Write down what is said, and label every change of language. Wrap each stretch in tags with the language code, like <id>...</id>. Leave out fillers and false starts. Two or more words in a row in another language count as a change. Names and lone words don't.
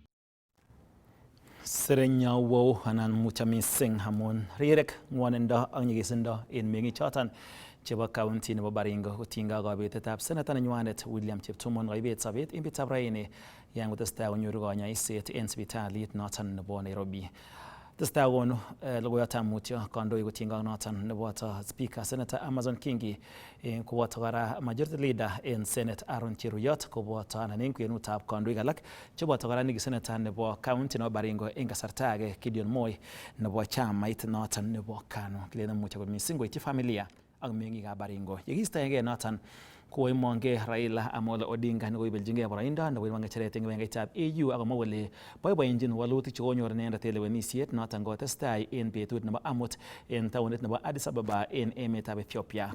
<kln>Serenyawo anan mucha mising amun rirek ngwonindo ak nyigisindo en meng'ichoton chebo county nebo Baringo kotinygei ak kabetetab senator nenywanet William Cheptumo koibet sobet en betutab raini yan kotestai konyoru konyoiset en sipitalit noton nebo Nairobi. Testai konu logoiyotab mutyo kandoik kotinygei ak noton neboto speaker senator Amason Kingi koboto kora majority leader en senate Aaron Cheruyot koboto anan en kwenutab kandoik alak cheboto kora niki senator nebo county nebo Baringo en kasarta age Gideon Moi nebo chamait noton nebo KANU. Kilenen mutyo kot mising koityi familia ak meng'ikab Baringo. Yekiistoengei noton koimongei Raila Amolo Odinga nekoibeljingei boroindo nebo ng'echeret eng kibagengeitab AU akomwa kole boiboenjin walutik chekonyor inendet en lewenisiet noton kotestai en betut nebo amut en taonit nebo Addis Ababa en emetab Ethiopia.</kln>